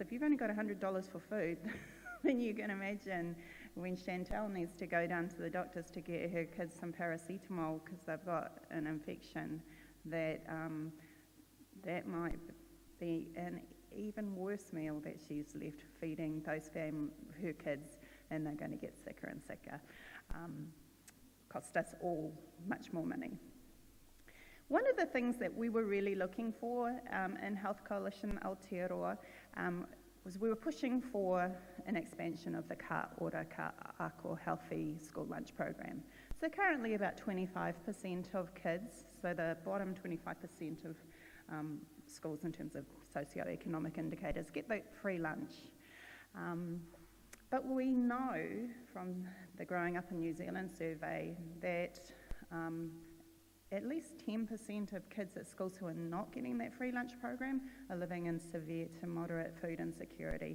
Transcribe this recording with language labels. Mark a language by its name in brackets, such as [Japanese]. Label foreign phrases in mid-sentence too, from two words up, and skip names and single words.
[English] If you've only got $100 for food, then you can imagine when Chantal needs to go down to the doctors to get her kids some paracetamol because they've got an infection, that that might be an even worse meal that she's left feeding those her kids, and they're going to get sicker and sicker. Cost us all much more money. One of the things that we were really looking for in Health Coalition Aotearoa was we were pushing for an expansion of the ka ora ka ako healthy school lunch program. So currently about 25% of kids, so the bottom 25% of schools in terms of socioeconomic indicators, get the free lunch. But we know from the Growing Up in New Zealand survey that at least 10% of kids at schools who are not getting that free lunch program are living in severe to moderate food insecurity.